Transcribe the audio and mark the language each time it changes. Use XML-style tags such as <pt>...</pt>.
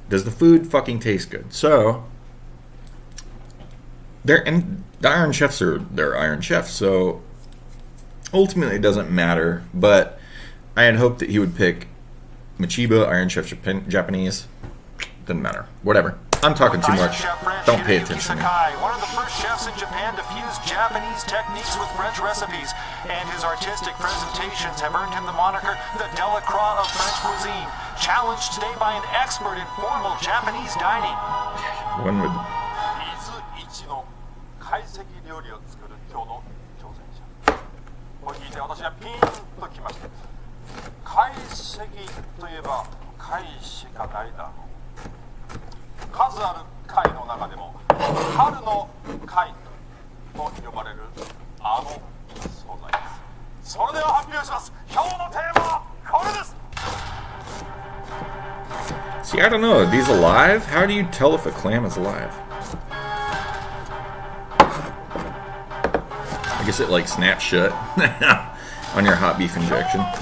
<en>Does the food fucking taste good? So, and the Iron Chefs they're Iron Chefs, so ultimately it doesn't matter, but I had hoped that he would pick Machiba, Iron Chef Japanese. Doesn't matter. Whatever. I'm talking too much. Don't pay attention to me. One of the first chefs in Japan to fuse Japanese techniques with French recipes, and his artistic presentations have earned him the moniker the Delacroix of French cuisine. Challenged today by an expert in formal Japanese dining. One would.</en> <ja>伊豆一の懐石料理を作る今日の挑戦者。これ聞いて私はピンときました。懐石といえば貝しかないだろう。数ある貝の中でも春の貝と呼ばれるあの素材です。それでは発表します。今日のテーマはこれです。</ja> <en>See, I don't know. Are these alive? How do you tell if a clam is alive? I guess it like snaps shut on your hot beef injection.</en>